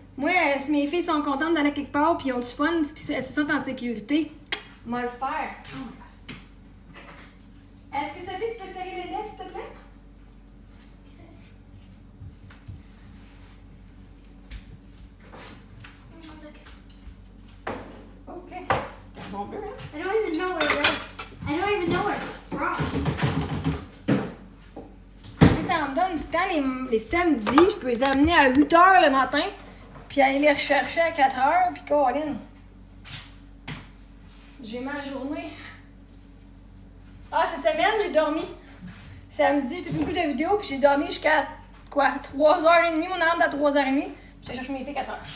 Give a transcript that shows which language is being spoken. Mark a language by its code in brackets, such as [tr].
[fr] Moi, si mes filles sont contentes d'aller quelque part, puis ils ont du fun, puis elles se sentent en sécurité, moi le faire. Est-ce que Sophie, tu peux serrer le lait, s'il te plaît? OK. Bon peu, hein? [en] I don't even know where it's from. [fr] Si ça me donne du temps les samedis, je peux les amener à 8 h le matin, puis aller les rechercher à 4 h, puis Caroline. J'ai ma journée. Ah, cette semaine, j'ai dormi. Samedi, j'ai fait beaucoup de vidéos, puis j'ai dormi jusqu'à quoi? 3h30, mon âme à 3h30. J'ai cherché mes filles 4 h.